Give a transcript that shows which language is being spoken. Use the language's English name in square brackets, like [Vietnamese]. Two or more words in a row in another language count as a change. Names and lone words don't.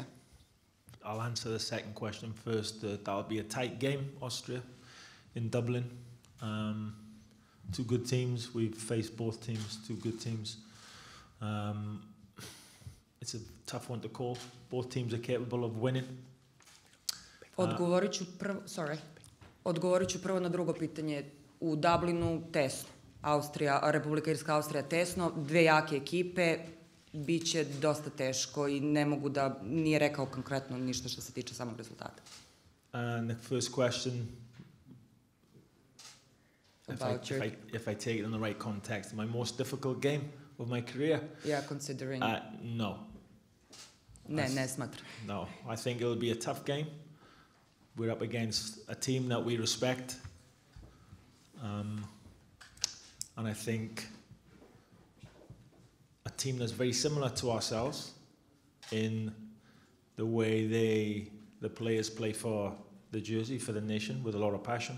[English] I'll answer the second question first. That'll be a tight game, Austria, in Dublin. 2 good teams. We've faced both teams, 2 good teams. It's a tough one to call. Both teams are capable of winning. [Serbian] Odgovorit ću prvo na drugo pitanje. U Dublinu tesno. Republika Irska, Austrija tesno. 2 jake ekipe. Biće dosta teško i ne mogu da, nije rekao konkretno ništa što se tiče samog rezultata. [English] And the first question, if I take it in the right context, my most difficult game of my career? Yeah, considering... No. [Serbian] Ne smatram. [English] No, I think it'll be a tough game. We're up against a team that we respect. And I think a team that's very similar to ourselves in the way the players play for the jersey, for the nation, with a lot of passion.